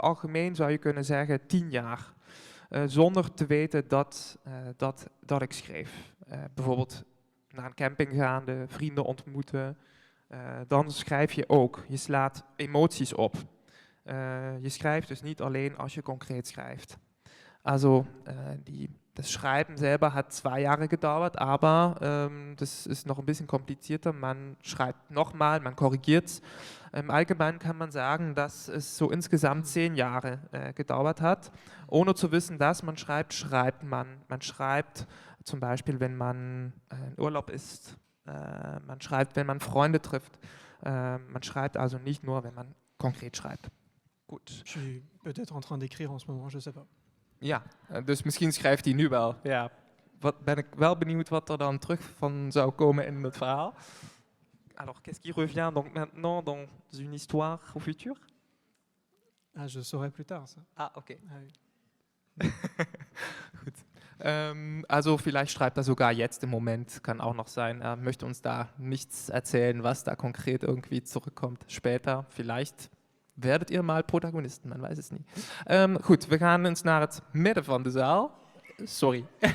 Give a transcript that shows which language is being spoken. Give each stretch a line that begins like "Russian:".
Dutch: Algemeen zou je kunnen zeggen 10 jaar, zonder te weten dat ik schreef. Bijvoorbeeld naar een camping gaande, vrienden ontmoeten, dan schrijf je ook. Je slaat emoties op. Je schrijft dus niet alleen als je concreet schrijft.
German: Also das Schreiben selber hat 2 Jahre gedauert, aber das ist noch ein bisschen komplizierter. Man schreibt nochmal, man korrigiert es. Im Allgemeinen kann man sagen, dass es so insgesamt 10 Jahre gedauert hat. Ohne zu wissen, dass man schreibt, schreibt man. Man schreibt zum Beispiel, wenn man in Urlaub ist. Man schreibt, wenn man Freunde trifft. Man schreibt also nicht nur, wenn man konkret schreibt. Gut.
French: Je suis peut-être en train d'écrire en ce moment, je ne sais pas.
Dutch: Ja, dus misschien schrijft hij nu wel. Ja. Ben ik wel benieuwd wat er dan terug van zou komen in het verhaal.
French: Alors, qu'est-ce qui revient donc maintenant dans une histoire au futur? Ah, je saurai plus tard, ça. Ah, okay. Ah, oui.
German: Gut. Also vielleicht schreibt er sogar jetzt im Moment, kann auch noch sein. Er möchte uns da nichts erzählen, was da konkret irgendwie zurückkommt. Später vielleicht werdet ihr mal Protagonisten, man weiß es niet.
Dutch: Goed, we gaan eens naar het midden van de zaal. Sorry.